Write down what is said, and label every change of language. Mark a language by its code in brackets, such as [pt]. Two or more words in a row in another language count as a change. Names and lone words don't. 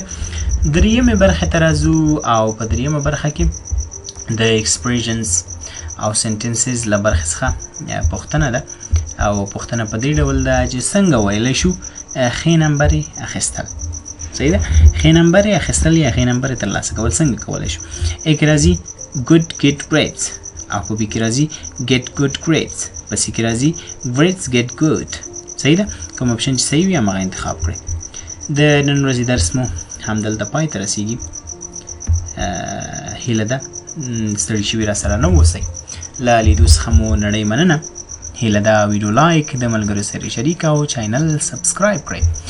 [ps] دریمې برخې ته راځو او په دریمه برخه کې د ایکسپریشنز او سنټنسز له برخې څخه پوښتنه ده او پوښتنه په دې ډول ده چې څنګه ویلی شو ښې نمبرې اخیستل. صحیح ده؟ ښې نمبرې اخیستل یا ښې نمبرې ترلاسه کول څنګه کولی شو. A کې راځي [en] good get grades [ps] او په B کې راځي [en] get good grades. [ps] په C کې راځي [en] grades get good. [ps] صحیح ده؟ کوم آپشن چې صحیح وي هماغه انتخاب کړئ. د نن ورځې درس مو همدلته پای ته رسیږي. هیله ده ستړي شوي را سره نه اوسئ. له لیدو څخه مو نړۍ مننه. هیله ده ویډیو لایک، د ملګرو سره شریک او چینل سبسکرایب کړئ.